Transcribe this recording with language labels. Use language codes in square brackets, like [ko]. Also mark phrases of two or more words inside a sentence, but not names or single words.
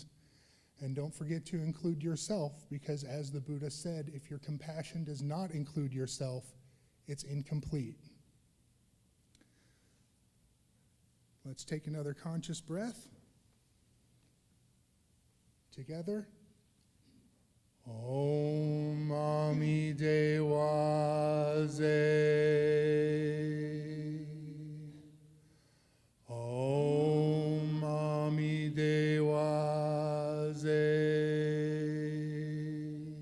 [en] And don't forget to include yourself, because as the Buddha said, if your compassion does not include yourself, it's incomplete. Let's take another conscious breath. Together. [bo] Om Ami Dewa Ze. Om Ami Dewa Ze.